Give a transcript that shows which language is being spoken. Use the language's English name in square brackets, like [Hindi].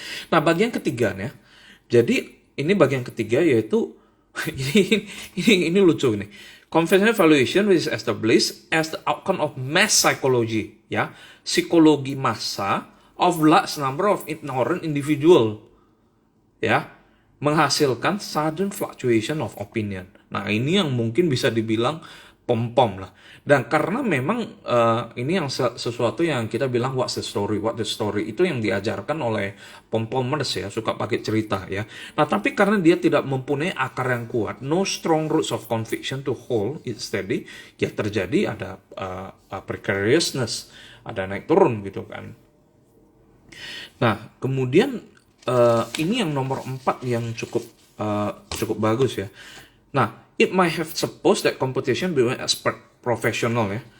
[Indonesian] Nah bagian ketiganya. Jadi ini bagian ketiga yaitu ini lucu nih. [English] Conventional valuation is established as the outcome of mass psychology, ya, [Indonesian] psikologi massa [English] of large number of ignorant individual, ya, menghasilkan sudden fluctuation of opinion. [Indonesian] Nah ini yang mungkin bisa dibilang pom-pom lah. Dan karena memang ini yang sesuatu yang kita bilang what the story itu yang diajarkan oleh pom-pomers ya, suka pakai cerita ya. Nah tapi karena dia tidak mempunyai akar yang kuat, [English] no strong roots of conviction to hold it steady, [Indonesian] ya terjadi ada precariousness, ada naik turun gitu kan. Nah kemudian ini yang nomor 4 yang cukup bagus ya. [English] Nah, it might have supposed that competition between expert professional ya.